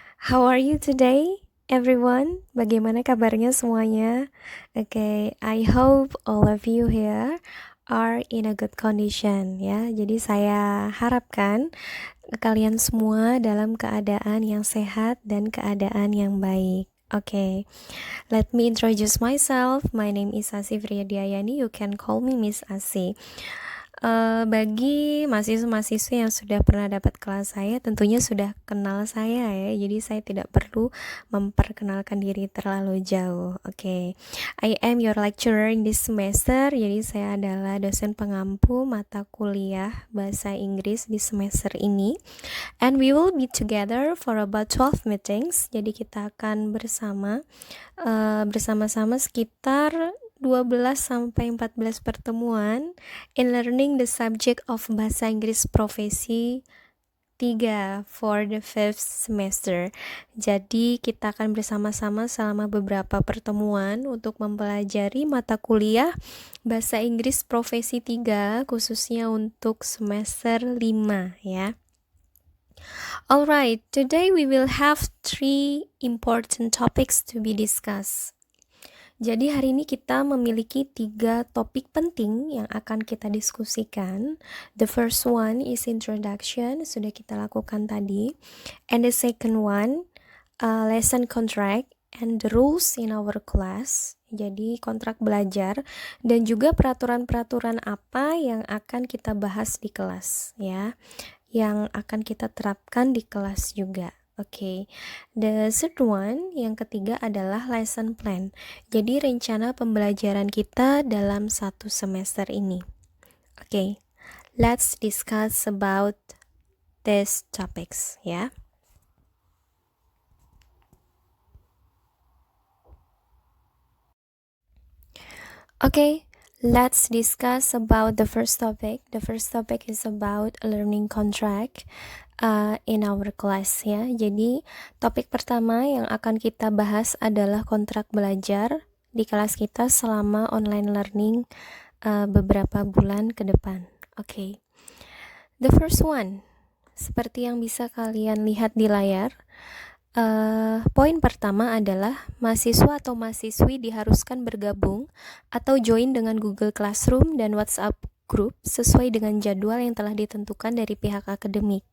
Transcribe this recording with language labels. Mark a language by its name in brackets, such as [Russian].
[English] How are you today, everyone? [Indonesian] Bagaimana kabarnya semuanya? [English] Okay, I hope all of you here are in a good condition ya. [Indonesian] Jadi saya harapkan kalian semua dalam keadaan yang sehat dan keadaan yang baik. [English] Okay, let me introduce myself. My name is Asi Friyadiayani. You can call me Miss Asi. [Indonesian] Bagi mahasiswa-mahasiswa yang sudah pernah dapat kelas saya, tentunya sudah kenal saya ya. Jadi saya tidak perlu memperkenalkan diri terlalu jauh. Oke. [English] I am your lecturer in this semester. [Indonesian] Jadi saya adalah dosen pengampu mata kuliah bahasa Inggris di semester ini. [English] And we will be together for about 12 meetings. [Indonesian] Jadi kita akan bersama-sama sekitar 12 sampai 14 pertemuan [English] in learning the subject of bahasa Inggris profesi 3 for the 5th semester. [Indonesian] Jadi kita akan bersama-sama selama beberapa pertemuan untuk mempelajari mata kuliah bahasa Inggris profesi 3 khususnya untuk semester 5 ya. [English] Alright, today we will have 3 important topics to be discussed. [Indonesian] Jadi hari ini kita memiliki 3 topik penting yang akan kita diskusikan. [English] The first one is introduction, [Indonesian] sudah kita lakukan tadi. [English] And the second one, lesson contract and the rules in our class. [Indonesian] Jadi kontrak belajar dan juga peraturan-peraturan apa yang akan kita bahas di kelas ya. Yang akan kita terapkan di kelas juga. Oke, [English] the third one, [Indonesian] yang ketiga adalah lesson plan. Jadi rencana pembelajaran kita dalam satu semester ini. [English] Oke, let's discuss about these topics ya. Oke, let's discuss about the first topic. The first topic is about learning contract. In our class ya. [Indonesian] Jadi topik pertama yang akan kita bahas adalah kontrak belajar di kelas kita selama online learning beberapa bulan ke depan. Oke. [English] The first one, [Indonesian] seperti yang bisa kalian lihat di layar, poin pertama adalah mahasiswa atau mahasiswi diharuskan bergabung atau join dengan Google Classroom dan WhatsApp group sesuai dengan jadwal yang telah ditentukan dari pihak akademik.